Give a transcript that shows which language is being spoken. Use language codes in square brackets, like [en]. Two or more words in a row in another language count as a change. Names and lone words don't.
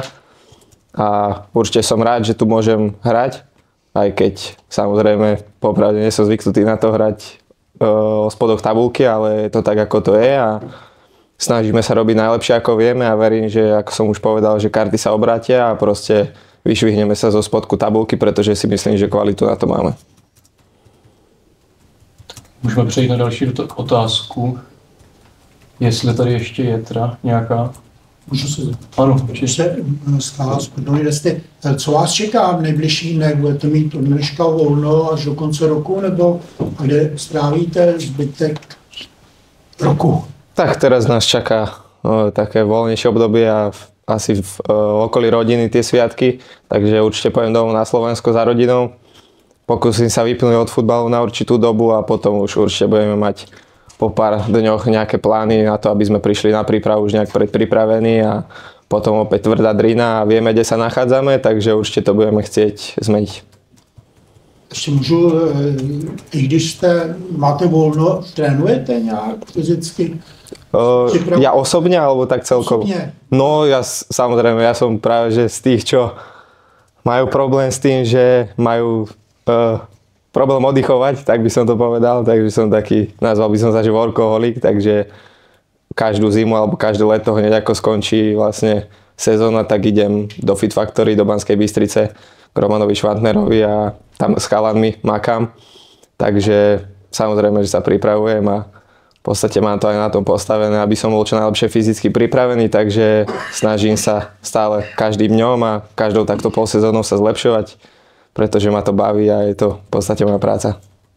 [sk] A určite som rád, že tu môžem hrať, aj keď samozrejme popravde nie som zvyknutý na to hrať o spodoch tabulky, ale je to tak, ako to je a snažíme sa robiť najlepšie, ako vieme a verím, že ako som už povedal, že karty sa obrátia a proste vyšvihneme sa zo spodku tabulky, pretože si myslím, že kvalitu na to máme. [cs] Můžeme přejít na další otázku. Jestli tady ještě je teda nějaká. Můžu se Ano, se stává sportovní listy. Co vás čeká v nejbližší dnech? Budete mít od dneška volno až do konce roku, nebo kde strávíte zbytek roku? [sk] Tak teraz nás čaká také voľnejšie obdobie a asi v okolí rodiny tie sviatky, takže určite pojem domov na Slovensko za rodinou. Pokúsim sa vypnúť od futbalu na určitú dobu a potom už určite budeme mať po pár dňoch nejaké plány na to, aby sme prišli na prípravu už nejak predpripravení a potom opäť tvrdá drina a vieme, kde sa nachádzame, takže určite to budeme chcieť zmeniť. [cs] Ještě můžu, i když máte volno, trénujete nějak fyzicky? [sk] Ja osobne, alebo tak celkovo? Osobne. No, samozrejme, ja som práve že z tých, čo majú problém s tým, že majú problém oddychovať, tak by som to povedal, takže som taký, nazval by som sa, že workoholik, takže každú zimu alebo každé leto hneď ako skončí vlastne sezóna, tak idem do Fit Factory, do Banskej Bystrice k Romanovi Švantnerovi a tam s chalanmi makám, takže samozrejme, že sa pripravujem a podstate mám to aj na tom postavené, aby som bol čo najlepšie fyzicky pripravený, takže snažím sa stále každým dňom a každou takto polsezónou sa zlepšovať, pretože ma to baví a je to v podstate moja práca.